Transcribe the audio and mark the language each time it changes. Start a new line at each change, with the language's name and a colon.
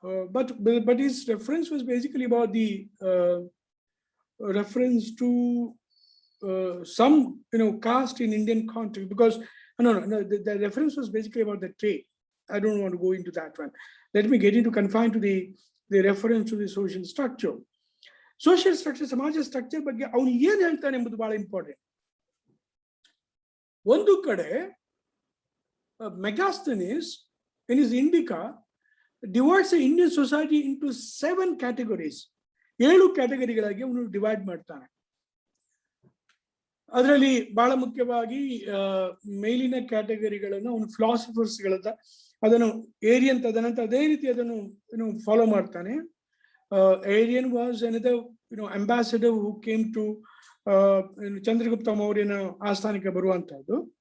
English: But his reference was basically about the reference to some caste in Indian context, because the reference was basically about the trade. I don't want to go into that one. Let me get into confined to the reference to the social structure. Social structure,
Kannada: ಸಮಾಜ structure ಬಗ್ಗೆ ಅವನು ಏನ್ ಹೇಳ್ತಾನೆ ಎಂಬುದು ಬಹಳ important. ಒಂದು ಕಡೆ
English: Megasthenes in his Indica divides the Indian society into 7 categories.
Kannada: 7 ಕ್ಯಾಟಗರಿಗಳಾಗಿ ಅವನು ಡಿವೈಡ್ ಮಾಡ್ತಾನೆ. ಅದರಲ್ಲಿ ಬಹಳ ಮುಖ್ಯವಾಗಿ ಮೇಲಿನ ಕ್ಯಾಟಗರಿಗಳನ್ನು ಅವನು ಫಿಲಾಸಫರ್ಸ್ಗಳನ್ನ ಅದನ್ನು ಏರಿಯನ್ ತದನಂತರ ಅದೇ ರೀತಿ ಅದನ್ನು ಫಾಲೋ ಮಾಡ್ತಾನೆ.
English: Aryan was another ambassador who came to
Kannada: Chandragupta ಮೌರ್ಯನ ಆಸ್ಥಾನಕ್ಕೆ ಬರುವಂತದ್ದು.